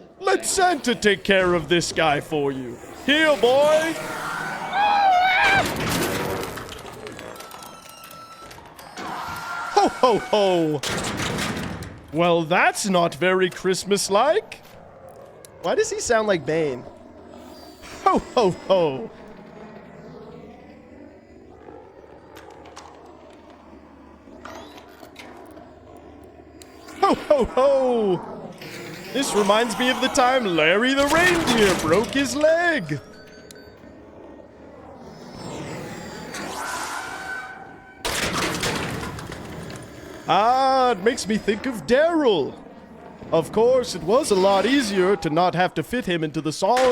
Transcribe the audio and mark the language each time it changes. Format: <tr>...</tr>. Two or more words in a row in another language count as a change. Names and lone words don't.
<en>Let Santa take care of this guy for you. Here, boy! Ho ho ho! Well, that's not very Christmas-like. Why does he sound like Bane? Ho ho ho! Ho ho ho! This reminds me of the time Larry the reindeer broke his leg. Ah, it makes me think of Daryl. Of course, it was a lot easier to not have to fit him into the song.</en>